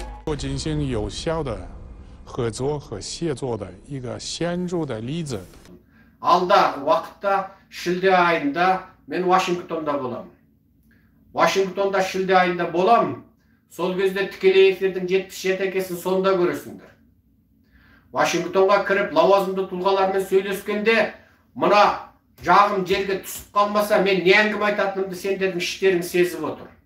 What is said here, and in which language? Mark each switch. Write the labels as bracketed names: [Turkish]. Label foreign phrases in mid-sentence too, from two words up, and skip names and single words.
[Chinese] 国进行有效的合作和协作的一个显著的例子。 [Kazakh] Alдағы уақытта шілде айында мен Вашингтонда боламын. Вашингтонда шілде айында боламын. Сол кезде тікелей эфирдің 77 екесін сонда көресіңдер. Вашингтонға кіріп лауазымды тұлғалармен сөйлескенде, мына жағым жерге түсіп қалмаса, мен не әңгіме айтатынымды сендердің іштерің сезіп отыр.